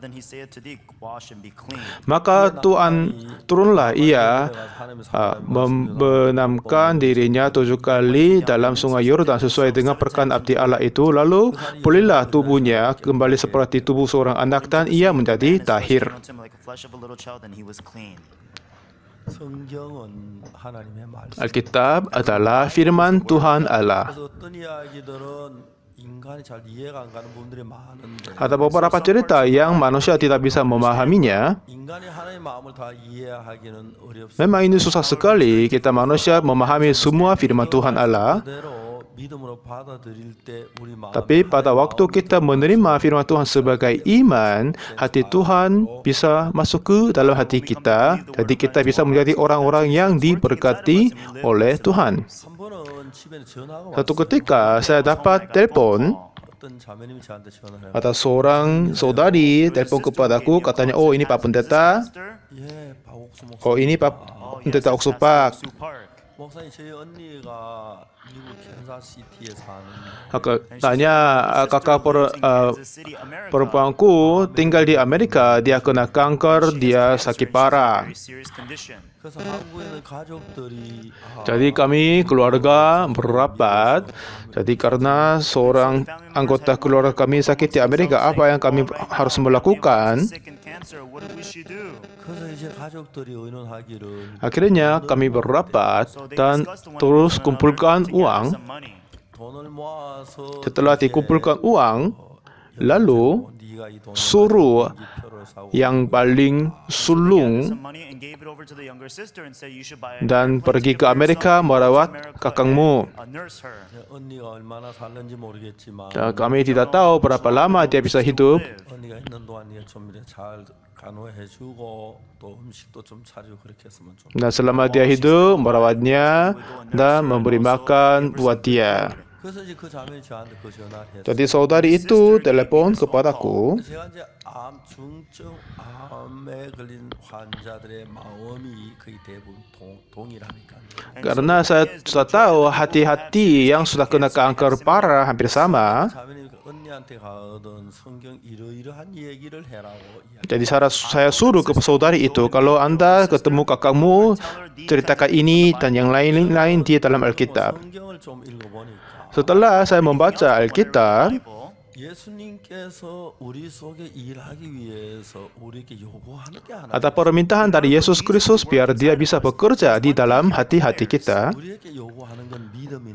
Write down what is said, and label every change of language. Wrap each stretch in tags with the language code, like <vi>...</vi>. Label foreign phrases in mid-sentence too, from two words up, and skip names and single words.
<id>Maka turunlah ia membenamkan dirinya 7 kali dalam sungai Yordan sesuai sesuai dengan perkataan abdi Allah itu, lalu pulihlah tubuhnya kembali seperti tubuh seorang anak dan ia menjadi tahir.</id> <ko>성경은 하나님의 말씀.</ko> <id>Alkitab adalah firman Tuhan Allah.</id> <ko>그래서 어떤 이야기들은 인간이 잘 이해가 안 가는 부분들이 많은데</ko> <id>Ada beberapa cerita yang manusia tidak bisa memahaminya.</id> <ko>인간이 하나님의 마음을 다 이해하기는 어렵습니다.</ko> <id>Memang ini susah sekali kita manusia memahami semua firman Tuhan Allah.</id> <ko>그대로 믿음으로 받아들일 때 우리 마음</ko> <id>Tapi pada waktu kita menerima firman Tuhan sebagai iman, hati Tuhan bisa masuk ke dalam hati kita. Jadi kita bisa menjadi orang-orang yang diberkati oleh Tuhan.</id> <ko>한 번은 집에 전화가</ko> <id>Satu ketika saya dapat telepon,</id> <ko>어떤 자매님이 저한테 전화를 해요.</ko> <id>ada seorang saudari telepon kepadaku, katanya, oh ini Pak Pendeta,</id> <ko>예, 박옥수 목사.</ko> <id>oh ini Pak Pendeta Oksupak.</id> <ko>목사님 저희 언니가 미국 캔자스시티에 사는</ko> <id>Katanya kakak perempuanku tinggal di Amerika, dia kena kanker, dia sakit parah.</id> <ko>그래서 한국에 있는 가족들이</ko> <id>Jadi kami keluarga berapat. Jadi karena seorang anggota keluarga kami sakit di Amerika, apa yang kami harus melakukan?</id> <ko>그래서 이제 가족들이 의논하기를</ko> <id>Akhirnya kami berapat dan terus kumpulkan uang.</id> <ko>돈을 모아서</ko> <id>Setelah dikumpulkan uang, lalu</id> <ko>네가 이 돈을</ko> <id>suruh</id> <ko>표를 사고</ko> <id>yang paling sulung dan pergi ke Amerika merawat kakangmu.</id> <ko>언니가 얼마나 살는지 모르겠지만</ko> <id>Dan kami tidak tahu berapa lama dia bisa hidup.</id> <ko>언니가 있는 동안 네가 좀 이렇게 잘 간호해주고 또 음식도 좀 차리고 그렇게 했으면 좀.</ko> <id>Dan selama dia hidup, merawatnya dan memberi makan buat dia.</id> <ko>그래서 이제 그 자매이 저한테 그 전화를 했어요.</ko> <id>Jadi saudari itu telepon kepadaku.</id> <ko>제가 이제 중증 암에 걸린 환자들의 마음이 거의 대부분 동일하니까.</ko> <id>Karena saya sudah tahu hati-hati yang sudah kena kanker parah hampir sama.</id> <ko>자매님이 언니한테 가던 성경 이러이러한 얘기를 해라고.</ko> <id>Jadi saya suruh ke saudari itu, kalau Anda ketemu kakakmu, ceritakan ini dan yang lain-lain di dalam Alkitab.</id> <ko>성경을 좀 읽어보니까</ko> <id>Setelah saya membaca Alkitab,</id> <ko>예수님께서 우리 속에 일하기 위해서 우리에게 요구하는 게 하나.</ko> <id>ada permintaan dari Yesus Kristus biar dia bisa bekerja di dalam hati-hati kita.</id> <ko>우리에게 요구하는 건 믿음인데.</ko>